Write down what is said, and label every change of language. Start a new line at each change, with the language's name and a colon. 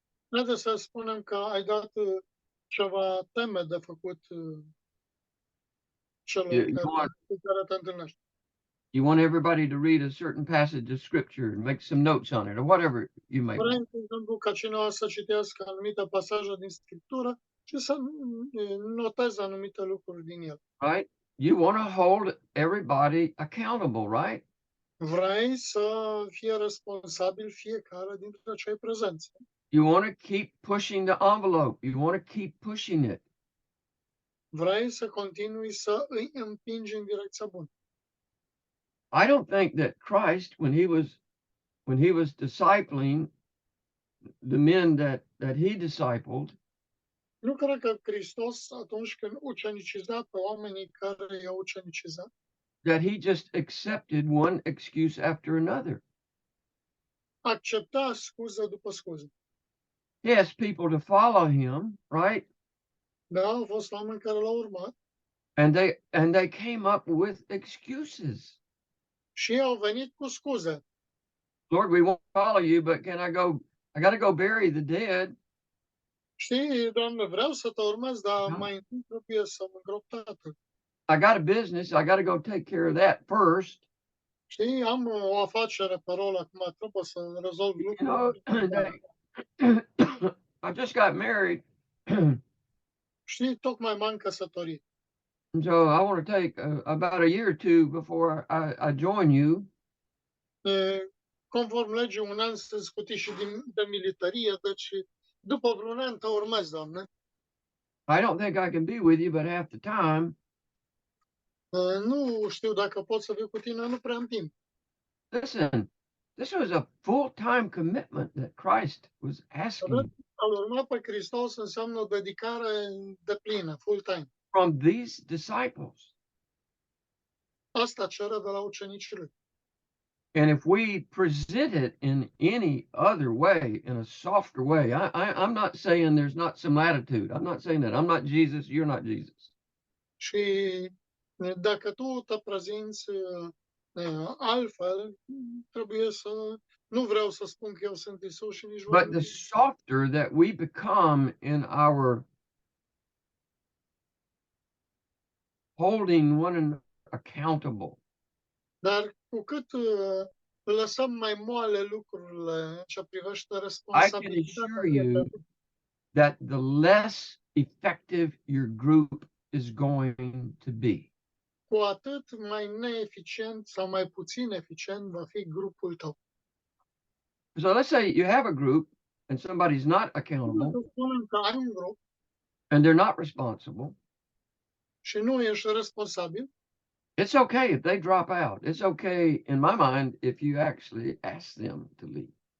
Romanian: Haideți să spunem că ai dat ceva teme de făcut celor cu care te întâlnești.
English: You want everybody to read a certain passage of scripture and make some notes on it or whatever you may
Romanian: Vrei,
English: want.
Romanian: de exemplu, ca cineva să citească anumite pasaje din Scriptură și să noteze anumite lucruri din el.
English: Right? You want to hold everybody accountable, right?
Romanian: Vrei să fie responsabil fiecare dintre cei prezenți.
English: You want to keep pushing the envelope. You want to keep pushing it.
Romanian: Vrei să continui să îi împingi în direcția bună.
English: I don't think that Christ, when he was discipling the men that he discipled,
Romanian: Nu cred că Hristos, atunci când uceniciza pe oamenii care i-au ucenicizat,
English: that he just accepted one excuse after another.
Romanian: accepta scuză după scuză.
English: He asked people to follow him, right?
Romanian: Da, au fost oameni care l-au urmat
English: And they came up with excuses.
Romanian: și au venit cu scuze.
English: Lord, we won't follow you, but can I go? I got to go bury the dead.
Romanian: Știi, Doamne, vreau să te urmez, dar Da. mai întâi trebuie să mă îngrop tatăl.
English: I got a business. I got to go take care of that first.
Romanian: Știi, am o afacere pe rol acum, trebuie să rezolv
English: You know,
Romanian: lucrurile.
English: I just got married,
Romanian: Știi, tocmai m-am căsătorit.
English: and so I want to take about a year or two before I join you.
Romanian: Conform legii, un an sunt scutit și de militarie, deci după vreun an te urmez, Doamne.
English: I don't think I can be with you, but half the time,
Romanian: Nu știu dacă pot să viu cu tine, nu prea am timp.
English: listen, this was a full-time commitment that Christ was asking
Romanian: Al urma pe Hristos înseamnă o dedicare deplină, full-time.
English: from these disciples.
Romanian: Asta cere de la ucenicii lui.
English: And if we present it in any other way, in a softer way, I'm not saying there's not some latitude. I'm not saying that. I'm not Jesus. You're not Jesus.
Romanian: Și dacă tu te prezinți altfel, trebuie să... Nu vreau să spun că eu sunt Isus și nici
English: But the softer that we become in our holding one another accountable,
Romanian: Dar cu cât lăsăm mai moale lucrurile în ce privește
English: I can
Romanian: responsabilitatea,
English: assure you that the less effective your group is going to be.
Romanian: cu atât mai neeficient sau mai puțin eficient va fi grupul tău.
English: So let's say you have a group and somebody's not accountable
Romanian: Să spunem că ai un grup
English: and they're not responsible.
Romanian: și nu ești responsabil,
English: It's okay if they drop out. It's okay, in my mind, if you actually ask them to leave.